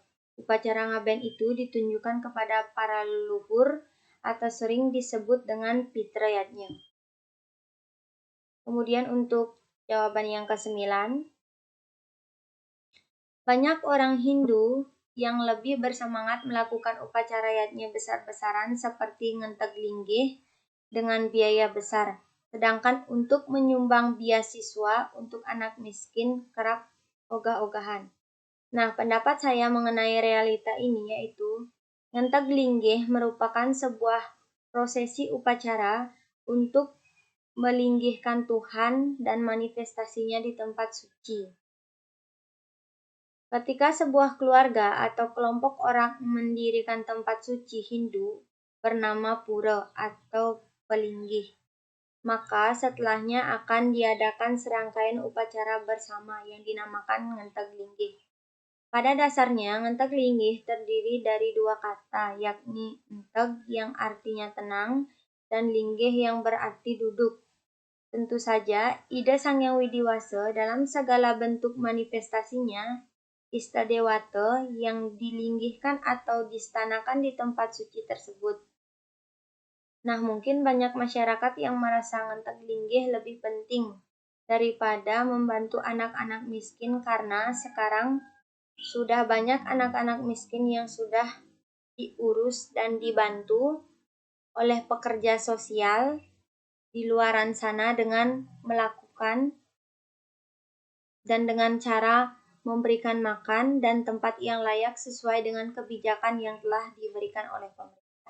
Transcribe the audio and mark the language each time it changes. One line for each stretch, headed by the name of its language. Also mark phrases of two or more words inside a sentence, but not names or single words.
Indonesian: Upacara ngaben itu ditunjukkan kepada para leluhur atau sering disebut dengan pitrayatnya. Kemudian untuk jawaban yang ke-9, banyak orang Hindu yang lebih bersemangat melakukan upacara yadnya besar-besaran seperti ngenteg linggih dengan biaya besar. Sedangkan untuk menyumbang beasiswa untuk anak miskin kerap ogah-ogahan. Nah, pendapat saya mengenai realita ini yaitu ngenteg linggih merupakan sebuah prosesi upacara untuk melinggihkan Tuhan dan manifestasinya di tempat suci. Ketika sebuah keluarga atau kelompok orang mendirikan tempat suci Hindu bernama pura atau pelinggih, maka setelahnya akan diadakan serangkaian upacara bersama yang dinamakan ngenteg linggih. Pada dasarnya, ngenteg linggih terdiri dari 2 kata, yakni enteg yang artinya tenang dan linggih yang berarti duduk. Tentu saja, ide Sang Hyang Widiwasa dalam segala bentuk manifestasinya, Istadewata yang dilinggihkan atau distanakan di tempat suci tersebut. Nah, mungkin banyak masyarakat yang merasa ngenteg linggih lebih penting daripada membantu anak-anak miskin karena sekarang sudah banyak anak-anak miskin yang sudah diurus dan dibantu oleh pekerja sosial di luaran sana dengan melakukan dan dengan cara memberikan makan dan tempat yang layak sesuai dengan kebijakan yang telah diberikan oleh pemerintah.